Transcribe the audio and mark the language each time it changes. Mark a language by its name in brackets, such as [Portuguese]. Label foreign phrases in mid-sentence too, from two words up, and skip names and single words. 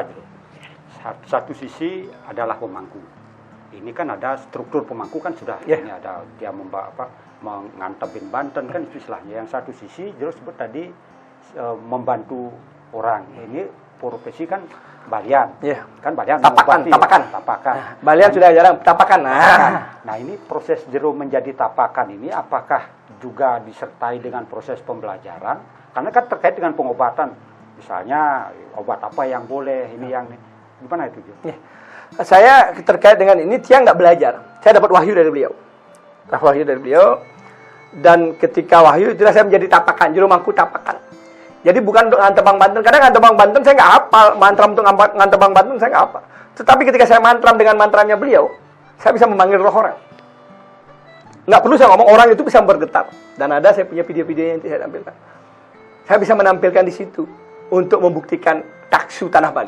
[Indonesian] Satu sisi adalah pemangku. Ini kan ada struktur pemangku kan sudah. Yeah. Ini ada dia mengantepin Banten kan itu istilahnya. Yang satu sisi Jero sebut tadi membantu orang. Ini profesi kan balian. Yeah. Kan balian Tapakan. Tapakan. Balian sudah jarang tapakan. Nah, ini proses Jero menjadi tapakan ini apakah juga disertai dengan proses pembelajaran? Karena kan terkait dengan pengobatan. Misalnya obat apa yang boleh, ini yang gimana itu, Jero? Yeah. Saya terkait dengan ini tiang nggak belajar. Saya dapat wahyu dari beliau. Dan ketika wahyu itulah saya menjadi tapakan, juru mangku tapakan. Jadi bukan untuk ngantebang Banten. Kadang ngantebang Banten saya nggak hafal. Mantra untuk ngantebang Banten saya nggak hafal. Tetapi ketika saya mantram dengan mantranya beliau, saya bisa memanggil roh orang. Nggak perlu saya ngomong, orang itu bisa bergetar. Dan ada saya punya video-video yang saya tampilkan. Saya bisa menampilkan di situ untuk membuktikan taksu Tanah Bali.